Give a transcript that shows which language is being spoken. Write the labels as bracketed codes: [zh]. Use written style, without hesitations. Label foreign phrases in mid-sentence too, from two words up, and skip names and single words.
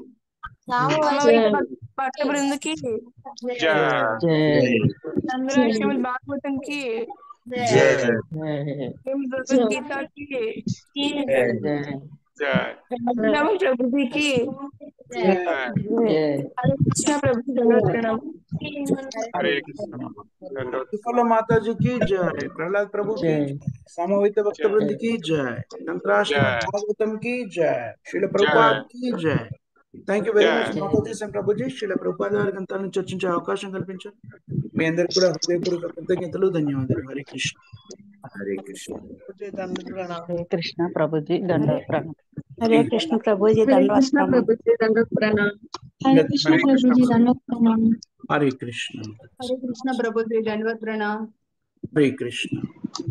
[hi] भक्त वृंद की జై. चंद्राश्रम भागवतम की भगवद्गीता की జై. प्रभुजी की हरे कृष्ण प्रभु जी दंडवत प्रणाम। हरे कृष्ण दंडवत त्रिफला माता जी की जय, प्रहलाद प्रभु की जय, समवेत भक्त वृंद की जय, तंत्राश्रम जय। भागवतम की जय, श्रील ప్రభుపాద్ की जय। [en] thank you very much [hi] జయ। [te] మాతాజీ అండ్ ప్రభుజీ, శ్రీల ప్రభుపాద వారి గ్రంథాలను చర్చించే అవకాశం కల్పించారు। మీ అందరికి కూడా హృదయపూర్వక కృతజ్ఞతలు, ధన్యవాదాలు। హరే కృష్ణ। Hare Krishna. [hi] हरे कृष्ण प्रभु जी दंडवत प्रणाम। हरे कृष्ण प्रभु जी दंडवत प्रणाम। हरे कृष्ण प्रभु जी दंडवत प्रणाम। हरे कृष्ण। हरे कृष्ण प्रभु जी दंडवत प्रणाम। हरे कृष्ण।